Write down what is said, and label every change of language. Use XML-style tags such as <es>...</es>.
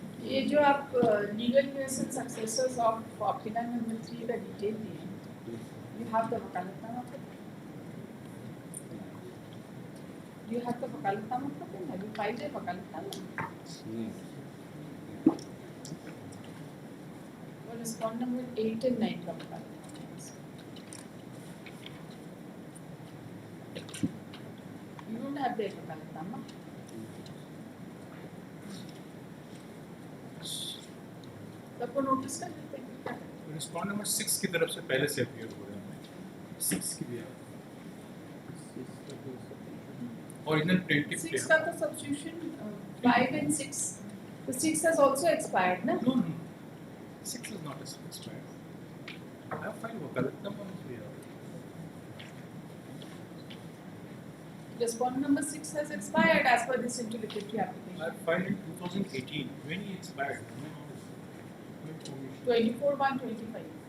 <hi>ये जो आप legal US and successors of अपिला number 3 का डिटेल दिए,</hi> <en>you have the वकालतनामा copy? You have the वकालतनामा copy? Have you filed a वकालतनामा?</en> <hi>और respond number 8 and 9 का वकालतनामा?</hi> <en>You don't have the वकालतनामा?</en> <hi>सबको notice कर देते हैं। रिस्पॉन्ड नंबर 6 की तरफ से पहले से अपीयर हो रहे हैं 6 की भी ओरिजिनल प्रिंटिंग 6 का तो सब्स्टिट्यूशन 5 and 6 तो</hi> <en>6 has also expired</en> <hi>ना?</hi> <en>No, 6 is not expired. I have filed वकालतनामा here. Respondent number 6 has expired as per this interlocutory I application. filed in 2018 when he expired. 24/1/25.</en>